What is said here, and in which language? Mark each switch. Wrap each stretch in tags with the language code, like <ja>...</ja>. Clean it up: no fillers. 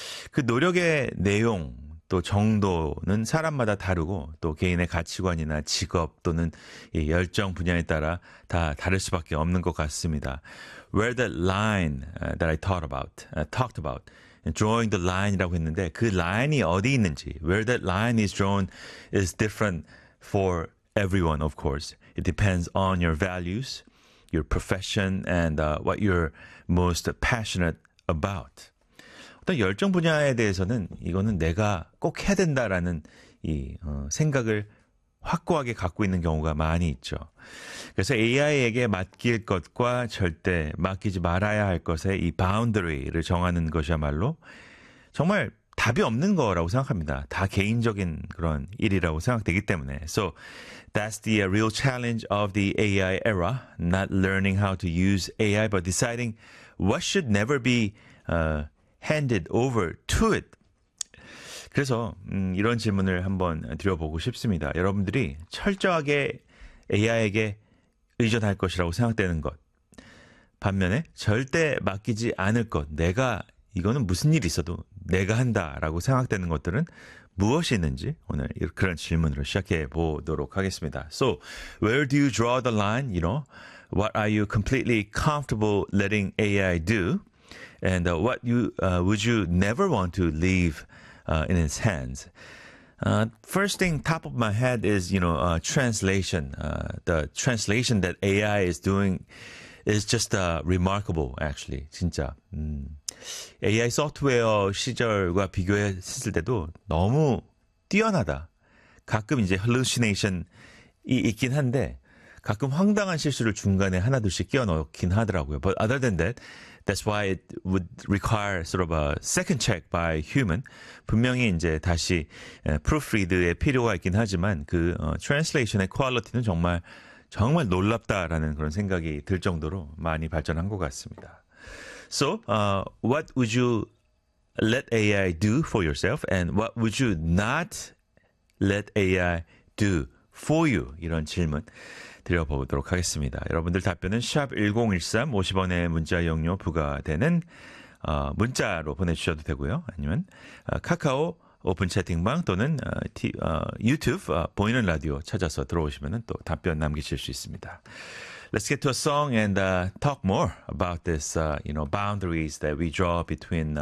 <ko>그 노력의 내용 또 정도는 사람마다 다르고 또 개인의 가치관이나 직업 또는 이 열정 분야에 따라 다 다를 수밖에 없는 것 같습니다.</ko> <en>Where the line that I thought about, talked about, drawing the line</en> <ko>이라고 했는데 그 라인이 어디 있는지,</ko> <en>where that line is drawn is different for everyone, of course. It depends on your values, your profession, and what you're most passionate about.</en> <ko>어떤 열정 분야에 대해서는 이거는 내가 꼭 해야 된다라는 이 생각을 확고하게 갖고 있는 경우가 많이 있죠. 그래서 AI에게 맡길 것과 절대 맡기지 말아야 할 것의 이 boundary를 정하는 것이야말로 정말 답이 없는 거라고 생각합니다. 다 개인적인 그런 일이라고 생각되기 때문에.</ko> <en>So that's the real challenge of the AI era. Not learning how to use AI, but deciding what should never be handed over to it.</en> <ko>그래서 이런 질문을 한번 드려보고 싶습니다. 여러분들이 철저하게 AI에게 의존할 것이라고 생각되는 것. 반면에 절대 맡기지 않을 것. 내가 이거는 무슨 일이 있어도 내가 한다라고 생각되는 것들은 무엇이 있는지 오늘 그런 질문으로 시작해 보도록 하겠습니다.</ko> <en>So, where do you draw the line? You know, what are you completely comfortable letting AI do? And what you would you never want to leave in its hands? First thing top of my head is, you know, translation. The translation that AI is doing is just remarkable, actually.</en> <ko>진짜. AI 소프트웨어 시절과 비교했을 때도 너무 뛰어나다. 가끔 이제 hallucination이 있긴 한데 가끔 황당한 실수를 중간에 하나둘씩 끼워넣긴 하더라고요.</ko> <en>But other than that, that's why it would require sort of a second check by human.</en> <ko>분명히 이제 다시 proofread의 필요가 있긴 하지만 그 translation의 quality는 정말 정말 놀랍다라는 그런 생각이 들 정도로 많이 발전한 것 같습니다.</ko> <en>So, what would you let AI do for yourself, and what would you not let AI do for you?</en> <ko>이런 질문 드려보도록 하겠습니다. 여러분들 답변은 샵 1013, 50원의 문자 이용료 부과되는 문자로 보내주셔도 되고요. 아니면 카카오 오픈 채팅방 또는 유튜브 보이는 라디오 찾아서 들어오시면 또 답변 남기실 수 있습니다.</ko> <en>Let's get to a song and talk more about this, you know, boundaries that we draw between</en>